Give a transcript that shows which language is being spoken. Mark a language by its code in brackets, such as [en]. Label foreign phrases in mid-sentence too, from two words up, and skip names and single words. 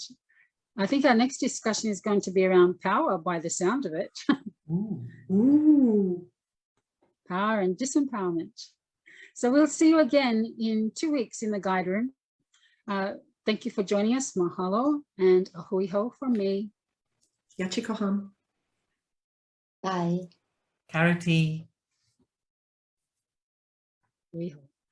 [en] I think our next discussion is going to be around power by the sound of it. Ooh. Power and disempowerment. So we'll see you again in 2 weeks in the guide room. Thank you for joining us. Mahalo and [haw] a hui hou [en] from me. Yachikoham. Bye. Karati. [haw] Hui hou.